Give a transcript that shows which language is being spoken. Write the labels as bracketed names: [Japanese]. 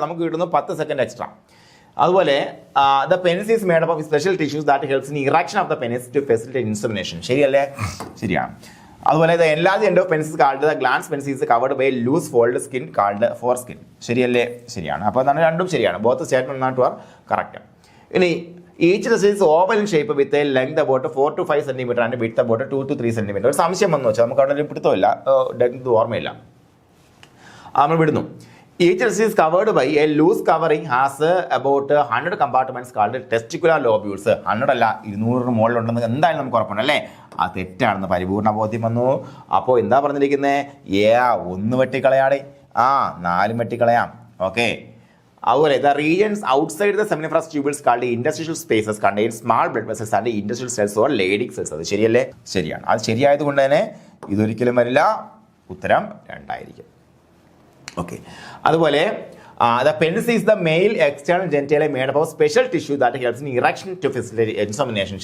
[Malayalam] നമുക്ക് കിട്ടുന്നു 10 second extra. [English] അതുപോലെ the penis is made up of special tissues that helps in erection of the penis to facilitate insemination. [Malayalam] ശരിയല്ലേ? ശരിയാണ്. [English] അതുപോലെ the enlarged end of penis called the glans penis is covered by loose fold skin called foreskin. [Malayalam] ശരിയല്ലേ? ശരിയാണ്. അപ്പോൾ അതാണ് രണ്ടും ശരിയാണ്. [English] Both statement 1 and 2 are correct. ഇനി each testis is oval in shape with a length about 4 to 5 cm and width about 2 to 3 cm. [Malayalam] ഒരു സംശയം വന്നു വെച്ചാൽ നമുക്ക് അവിടെ പിടുത്തമില്ല, ഓർമ്മയില്ല, നമ്മൾ വിടുന്നു. [English] Each cell is covered by a loose covering has about 100 compartments called testicular lobules. [Malayalam] 100 അല്ല 200 മുകളിലുണ്ടെന്ന് എന്തായാലും നമുക്ക് ഉറപ്പുണ്ട് അല്ലേ? ആ തെറ്റാണെന്ന് പരിപൂർണ്ണ ബോധ്യം വന്നു. അപ്പോൾ എന്താ പറഞ്ഞിരിക്കുന്നത്? ഒന്ന് വെട്ടിക്കളയാടെ, 4 വെട്ടിക്കളയാം. ഓക്കെ. [English] അതുപോലെ the regions outside the seminiferous tubules called interstitial spaces contain small blood vessels and interstitial cells or Leydig cells. [Malayalam] അത് ശരിയല്ലേ? ശരിയാണ്. അത് ശരിയായത് കൊണ്ട് തന്നെ ഇതൊരിക്കലും വരില്ല. ഉത്തരം 2 ആയിരിക്കും. ഓക്കെ. [English] അതുപോലെ the penis is the male external genitalia made up of special tissue that helps in erection to facilitate insemination.